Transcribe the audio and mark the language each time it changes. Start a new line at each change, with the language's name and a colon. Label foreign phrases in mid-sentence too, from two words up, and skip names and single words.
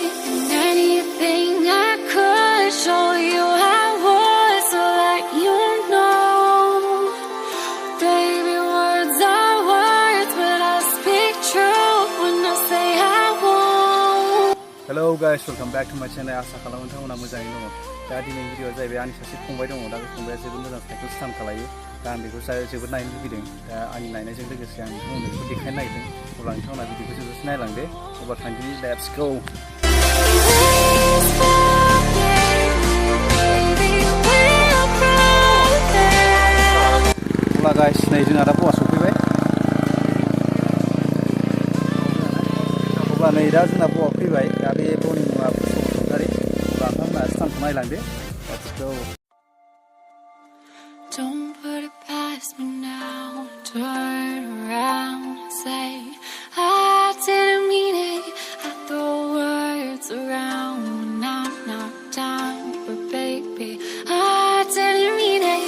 English: And anything I could show you I would, so that you know, baby, words are words, but I speak truth when I say I won't. Hello guys, welcome back to my channel.
Bodo: आसा खालामो नोंथांमोना मोजाङैनो दङ। दा दिनैनि भिडिअआ जाहैबाय आंनि सासे फंबाय दङ। दा बे फंबाया जोबोद मोजां
English: cycle stunt
Bodo: खालायो। दा आं बेखौ जोबोद नायनो लुगैदों। दा आंनि नायनायजों लोगोसे आं नोंथांमोननो बेखौ देखायनो नागिरदों। अब्ला नोंथांमोना भिडिअखौ जोबोद नायलांदो। अब्ला थांदिनि,
English: let's go.
Bodo: अब्ला गाइस, नै जोंहा दा बआ सफैबाय। अब्ला नै दा जोंना बआ फैबाय। दा बे बनि मुङा कक्रझारि। अब्ला नोंथांमोना स्टान्टखौ नायलांदो।
English: लेट्स गो। Don't put it past me now. Turn around and say I didn't mean it. I throw words around when I'm not down, but baby, I didn't mean it.